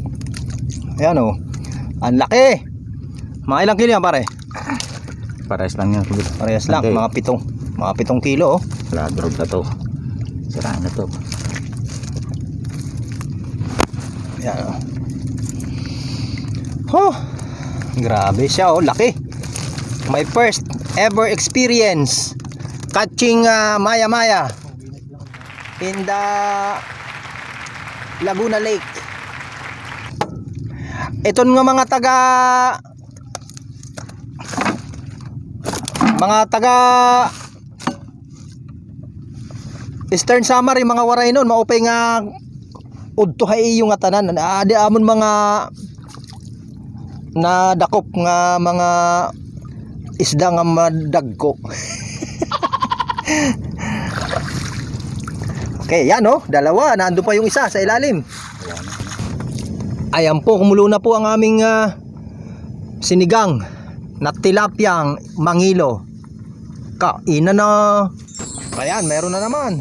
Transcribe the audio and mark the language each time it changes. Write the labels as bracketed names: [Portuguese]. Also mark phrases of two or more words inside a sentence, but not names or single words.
[Filipino] Ayan oh. Ang laki. Mga ilang kilo yan pare? Parehas lang yan. Parehas lang. Okay. Mga 7 kilo oh. Wala, drog na to. Sira na to. Yan o. Oh, grabe siya oh, laki. [English] My first ever experience catching maya-maya in the Laguna Lake. [Filipino] Ito nga mga taga Eastern Samar, mga waray nun, [Waray] maupay nga udtuhay yung atanan. Adi amon mga na dakop nga mga isda nga madagko. [Filipino] Okay, yan oh, dalawa, nando pa yung isa sa ilalim. Ayan po, kumulo na po ang aming sinigang na tilapyang mangilo. Kainan na. Ayan, meron na naman.